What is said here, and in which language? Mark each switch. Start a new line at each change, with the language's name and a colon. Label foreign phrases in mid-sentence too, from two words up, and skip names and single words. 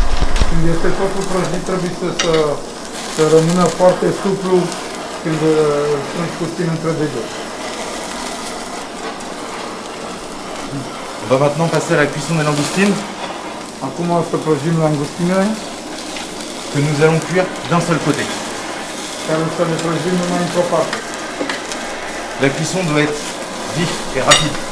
Romanian: Când este totul prăjit, trebuie să rămână foarte suplu când îl strângi puțin între degete.
French: On va maintenant passer à la cuisson des langoustines
Romanian: Acum o să prăjim langustinele,
French: que nous allons cuire d'un seul côté.
Romanian: care o să le prăjim numai într-o parte.
French: La cuisson doit être vif et rapide.